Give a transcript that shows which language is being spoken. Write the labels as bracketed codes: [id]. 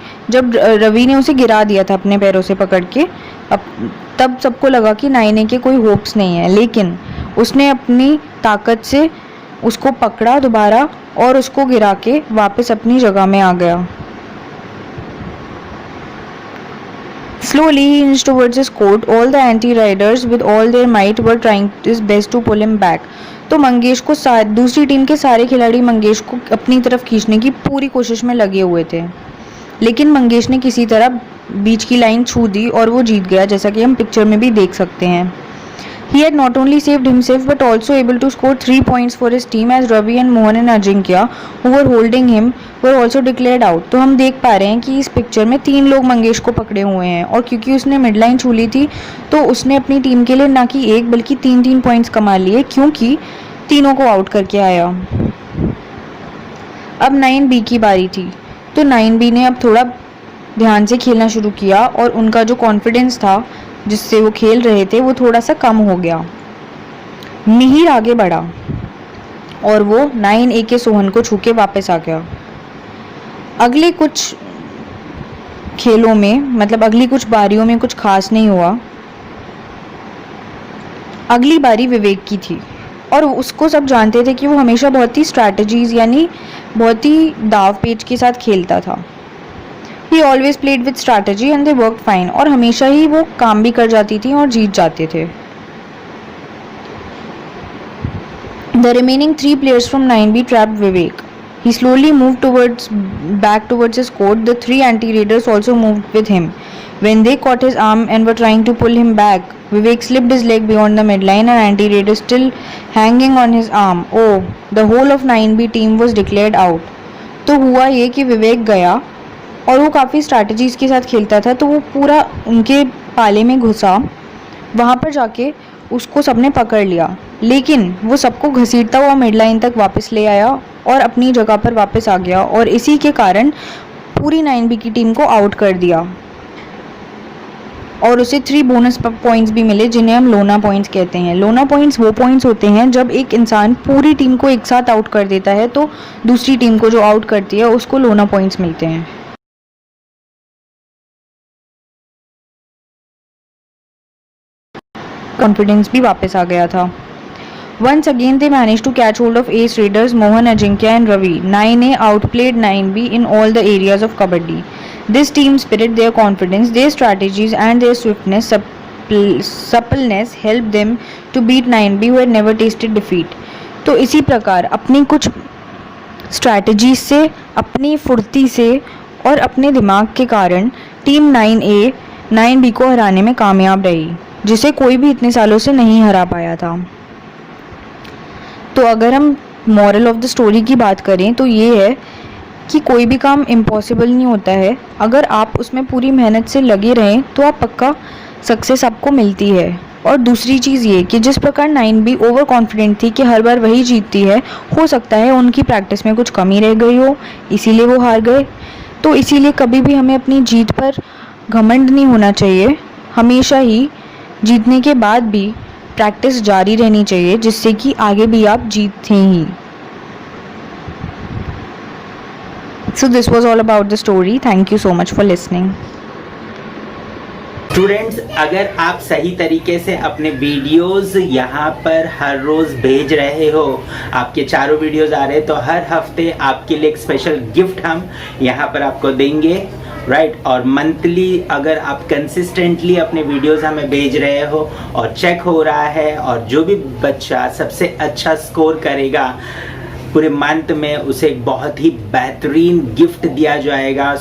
[hi] जब रवि ने उसे गिरा दिया था अपने पैरों से पकड़ के, तब सबको लगा कि 9A के कोई होप्स नहीं है, लेकिन उसने अपनी ताकत से उसको पकड़ा दोबारा और उसको गिरा के वापस अपनी जगह में आ गया। [en] Slowly he inched towards his court. All the anti-riders with all their might were trying his best to pull him back. [hi] तो मंगेश को दूसरी टीम के सारे खिलाड़ी मंगेश को अपनी तरफ खींचने की पूरी कोशिश में लगे हुए थे, लेकिन मंगेश ने किसी तरह बीच की लाइन छू दी और वो जीत गया, जैसा कि हम पिक्चर में भी देख सकते हैं। [en] He had not only saved himself but also able to score 3 points for his team as Ravi and Mohan and Ajinkya, who were holding him, were also declared out. [hi] तो हम देख पा रहे हैं कि इस पिक्चर में 3 लोग मंगेश को पकड़े हुए हैं और क्योंकि उसने मिड लाइन छू ली थी तो उसने अपनी टीम के लिए ना कि 1 बल्कि 3 पॉइंट्स कमा लिए क्योंकि तीनों को आउट करके आया। अब 9B की बारी थी तो 9B ने अब थोड़ा ध्यान से खेलना शुरू किया और उनका जो कॉन्फिडेंस था जिससे वो खेल रहे थे वो थोड़ा सा कम हो गया। मिहिर आगे बढ़ा और वो 9A के सोहन को छू के वापस आ गया। अगले कुछ खेलों में, मतलब अगली कुछ बारियों में कुछ खास नहीं हुआ। अगली बारी विवेक की थी और उसको सब जानते थे कि वो हमेशा बहुत ही स्ट्रैटेजीज यानी बहुत ही दाव पेच के साथ खेलता था। [en] he always played with strategy and they work fine, [hi] और हमेशा ही वो काम भी कर जाती थी और जीत जाते थे। [en] The remaining 3 players from 9B trapped Vivek. He slowly moved back towards his court. The 3 anti-raiders also moved with him. When they caught his arm and were trying to pull him back, Vivek slipped his leg beyond the midline and anti-raider still hanging on his arm. Oh, the whole of 9B team was declared out. [hi] तो हुआ ये कि विवेक गया और वो काफ़ी strategies के साथ खेलता था, तो वो पूरा उनके पाले में घुसा। वहाँ पर जाके उसको सबने पकड़ लिया, लेकिन वो सबको घसीटता हुआ मिड लाइन तक वापस ले आया और अपनी जगह पर वापस आ गया, और इसी के कारण पूरी 9B की टीम को आउट कर दिया और उसे 3 बोनस पॉइंट्स भी मिले, जिन्हें हम लोना पॉइंट्स कहते हैं। लोना पॉइंट्स वो पॉइंट्स होते हैं जब एक इंसान पूरी टीम को एक साथ आउट कर देता है, तो दूसरी टीम को जो आउट करती है उसको लोना पॉइंट्स मिलते हैं। कॉन्फिडेंस भी वापस आ गया था। [en] Once again they managed to catch hold of ace raiders Mohan, Ajinkya and Ravi. 9A outplayed 9B in all the areas of kabaddi. This team spirit, their confidence, their strategies and their swiftness, suppleness helped them to beat 9B who had never tasted defeat. [hi] तो इसी प्रकार अपनी कुछ strategies से, अपनी फुर्ती से और अपने दिमाग के कारण टीम 9A 9B को हराने में कामयाब रही, जिसे कोई भी इतने सालों से नहीं हरा पाया था। तो अगर हम मॉरल ऑफ द स्टोरी की बात करें तो ये है कि कोई भी काम इम्पॉसिबल नहीं होता है। अगर आप उसमें पूरी मेहनत से लगे रहें तो आप पक्का सक्सेस आपको मिलती है। और दूसरी चीज़ ये कि जिस प्रकार 9B ओवर कॉन्फिडेंट थी कि हर बार वही जीतती है, हो सकता है उनकी प्रैक्टिस में कुछ कमी रह गई हो, इसीलिए वो हार गए। तो इसीलिए कभी भी हमें अपनी जीत पर घमंड नहीं होना चाहिए। हमेशा ही जीतने के बाद भी प्रैक्टिस जारी रहनी चाहिए, जिससे कि आगे भी आप जीतें ही। [en] So this was all about the story. Thank you so much for listening. [hi] Students, अगर आप सही तरीके से अपने वीडियोस यहाँ पर हर रोज भेज रहे हो, आपके चारों वीडियोस आ रहे हैं, तो हर हफ्ते आपके लिए एक स्पेशल गिफ्ट हम यहाँ पर आपको देंगे, राइट। और मंथली अगर आप कंसिस्टेंटली अपने वीडियोस हमें भेज रहे हो और चेक हो रहा है, और जो भी बच्चा सबसे अच्छा स्कोर करेगा पूरे मंथ में, उसे एक बहुत ही बेहतरीन गिफ्ट दिया जाएगा।